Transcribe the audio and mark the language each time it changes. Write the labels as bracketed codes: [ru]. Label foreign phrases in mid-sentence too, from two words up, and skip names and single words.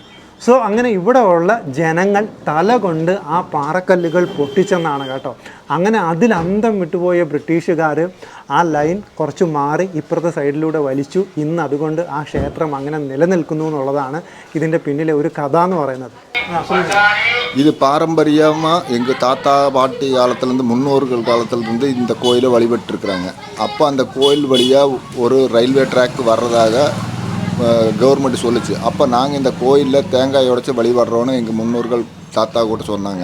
[ml] സോ അങ്ങനെ ഇവിടെ ഉള്ള ജനങ്ങൾ തല കൊണ്ട് ആ പാറക്കല്ലുകൾ പൊട്ടിച്ചെന്നാണ് കേട്ടോ. അങ്ങനെ അതിൽ അന്തം വിട്ടുപോയ ബ്രിട്ടീഷുകാർ ആ ലൈൻ കുറച്ച് മാറി ഇപ്പുറത്തെ സൈഡിലൂടെ വലിച്ചു. ഇന്ന് അതുകൊണ്ട് ആ ക്ഷേത്രം അങ്ങനെ നിലനിൽക്കുന്നു എന്നുള്ളതാണ് ഇതിൻ്റെ പിന്നിലെ ഒരു കഥ എന്ന് പറയുന്നത്. [ta] இது பாரம்பரியமாக எங்கள் தாத்தா பாட்டி காலத்துலேருந்து முன்னோர்கள் காலத்துலேருந்து இந்த கோயிலை வழிபட்டுருக்குறாங்க. அப்போ அந்த கோயில் வழியாக ஒரு [en] railway track [ta] வர்றதாக கவர்மெண்ட் சொல்லிச்சு. அப்போ நாங்கள் இந்த கோயிலில் தேங்காய் உடைச்சி வழிபடுறோன்னு எங்கள் முன்னோர்கள் தாத்தா கூட சொன்னாங்க.